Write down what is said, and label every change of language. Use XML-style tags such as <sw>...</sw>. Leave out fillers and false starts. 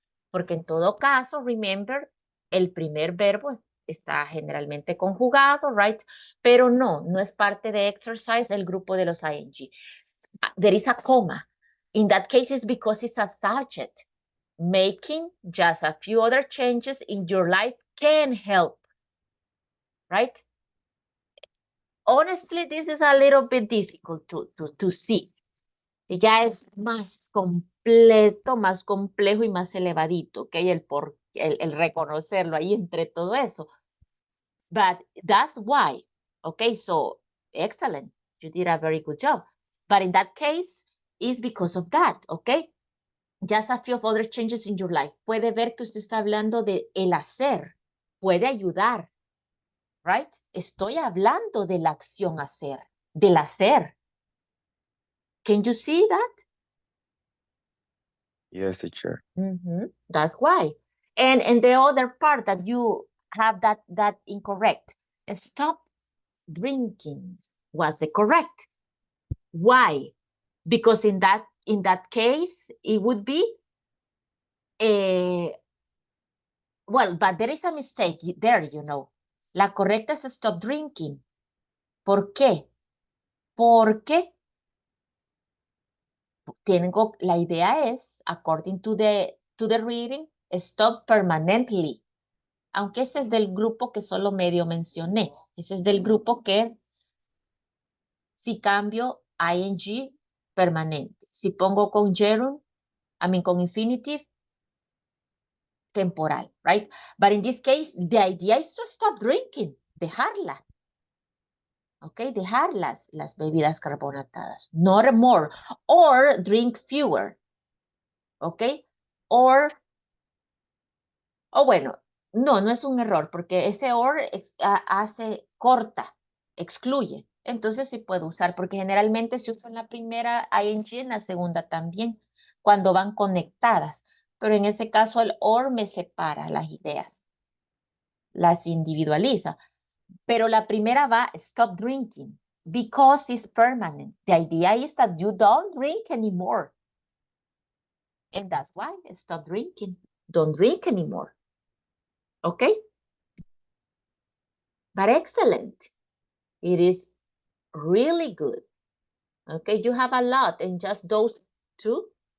<es>Porque en todo caso, remember, el primer verbo está generalmente conjugado, right? Pero no es parte de exercise el grupo de los ing.</es> <en>There is a comma. In that case, it's because it's a subject. Making just a few other changes in your life can help, right? Honestly, this is a little bit difficult to see.</en> <es>Ya es más completo, más complejo y más elevadito, ¿ok? El reconocerlo ahí entre todo eso.</es> <en>But that's why, okay? So, excellent. You did a very good job. But in that case, it's because of that, okay? Just a few of other changes in your life.</en> <es>Puede ver que usted está hablando de el hacer. Puede ayudar, right? Estoy hablando de la acción hacer, del hacer.</es> <en>Can you see that? Yes, teacher. That's why. And the other part that you have that incorrect. Stop drinking was the correct. Why? Because in that case, it would be well, but there is a mistake there, you know.</en> <es>La correcta es</es> <en>stop drinking.</en> <es>¿Por qué? Porque la idea es,</es> <en>according to the reading, stop permanently.</en> <es>Aunque ese es del grupo que solo medio mencioné. Ese es del grupo que si cambio ing permanente. Si pongo con gerund, con infinitive, temporal, right?</es> <en>But in this case, the idea is to stop drinking, dejarla.</en> <es>Okay, dejar las bebidas carbonatadas,</es> <en>not more, or drink fewer,</en> <es>okay, or, bueno, no es un error, porque ese or corta, excluye, entonces sí puedo usar, porque generalmente se usa en la primera ing, en la segunda también, cuando van conectadas, pero en ese caso el or me separa las ideas, las individualiza, pero la primera va,</es> <en>stop drinking, because it's permanent. The idea is that you don't drink anymore. And that's why stop drinking. Don't drink anymore. Okay? But excellent. It is really good. Okay, you have a lot in just those two.</en>